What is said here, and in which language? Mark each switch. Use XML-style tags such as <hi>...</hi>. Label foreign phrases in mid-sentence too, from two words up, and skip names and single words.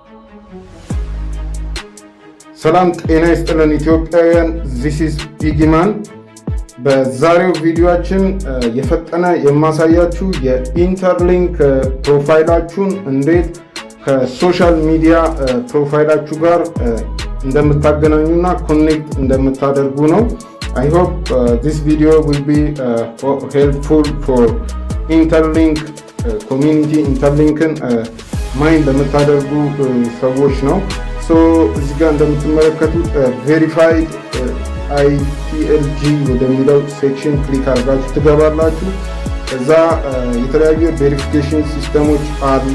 <am>ሰላም ጤና ይስጥልን ኢትዮጵያውያን፣</am> <en>this is</en> <am>ቢጊማን። በዛሬው ቪዲዮአችን የፈጠነ የማሳያችሁ የኢንተርሊንክ ፕሮፋይላችሁን እንዴት ከሶሻል ሚዲያ ፕሮፋይላችሁ ጋር እንደምታገናኙና ኮኔክት እንደምታደርጉ ነው።</am> <en>I hope this video will be helpful for</en> <am>ኢንተርሊንክ ኮሚኒቲ። ኢንተርሊንክን ማይንድ ለምታደርጉ ሰዎች ነው። እዚህ ጋር እንደምትመለከቱት ቬሪፋይድ ITLG ወደሚለው ሴክሽን ክሊክ አድርጋችሁ ትገባላችሁ። ከዛ የተለያዩ ቬሪፊኬሽን ሲስተሞች አሉ።</am>